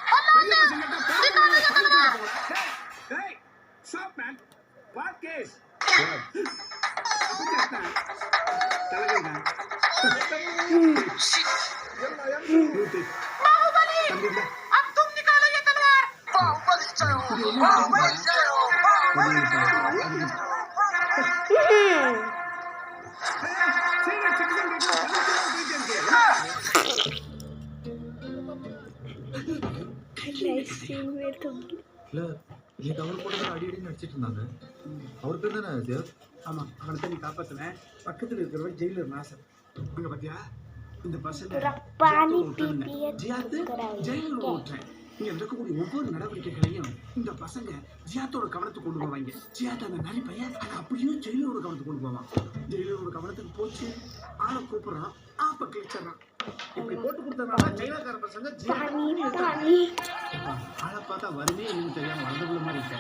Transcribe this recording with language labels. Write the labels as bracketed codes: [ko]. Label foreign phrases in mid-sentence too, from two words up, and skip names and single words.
[en] Hey, stop man. What case? [hi] बाहुबली, अब तुम निकालो ये तलवार। बाहुबली जय हो, बाहुबली जय हो, बाहुबली जय हो। [ta] நீ கவர் போட்டு அடி நடிச்சிட்டு இருந்தாங்க. அவர் பேர் தானே தேவ்? ஆமா, அவனை தான் நீ காப்பாத்தினேன். பக்கத்துல இருக்கிறவன் ஜெயிலர் நாசர். அங்க பாத்தியா இந்த பசங்க [hi] पानी पी पी [ta] ஜெயிலர் ஓட்டுறேன். இங்க நடக்கக்கூடிய ஒவ்வொரு நடவடிக்கைகளையும் இந்த பசங்க ஜியாத்தோட கவனத்துக்கு கொண்டு போவாங்க. ஜியாத் அந்த நரி பையன் அப்படியே ஜெயிலரோட கவனத்துக்கு கொண்டு போவான். ஜெயிலரோட கவனத்துக்கு போச்சு, ஆளை கூப்பிடுறான், ஆப்ப கிழிச்சிடறான். இப்படி போட்டு கொடுத்ததுனால ஜெயிலக்கார பசங்க ஆளை பார்த்தா வருமே எனக்கு தெரியாம வளர்ந்துள்ள மாதிரி இருக்கேன்.